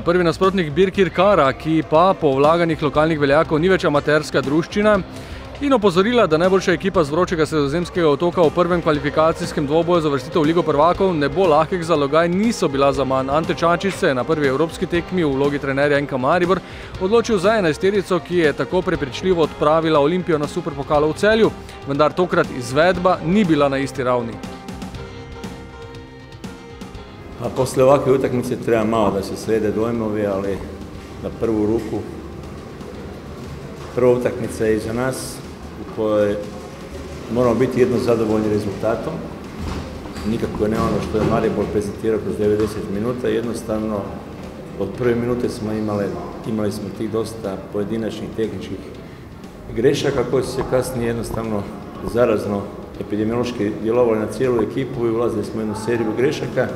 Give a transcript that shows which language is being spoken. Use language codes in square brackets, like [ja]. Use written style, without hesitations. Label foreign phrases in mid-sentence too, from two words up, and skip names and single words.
[sl] Prvi nasprotnik Birkir Kara, ki pa po vlaganjih lokalnih veljakov ni več amaterska druščina in opozorila, da najboljša ekipa z vročega sredozemskega otoka v prvem kvalifikacijskem dvoboju za uvrstitev v Ligo prvakov ne bo lahkih zalogaj, niso bila zaman. Ante Čačić se je na prvi evropski tekmi v vlogi trenerja NK Maribor odločil za enajsterico, ki je tako prepričljivo odpravila Olimpijo na superpokalu v Celju, vendar tokrat izvedba ni bila na isti ravni. [hr] A poslije ovakve utakmice treba malo da se srede dojmovi, ali na prvu ruku prva utakmica je iza nas u kojoj moramo biti jedno zadovoljni rezultatom. Nikako ne ono što je Maribor prezentirao kroz 90 minuta, jednostavno od prve minute smo imali smo tih dosta pojedinačnih tehničkih grešaka koji su se kasnije jednostavno zarazno epidemiološki djelovali na cijelu ekipu i ulazili smo u jednu seriju grešaka.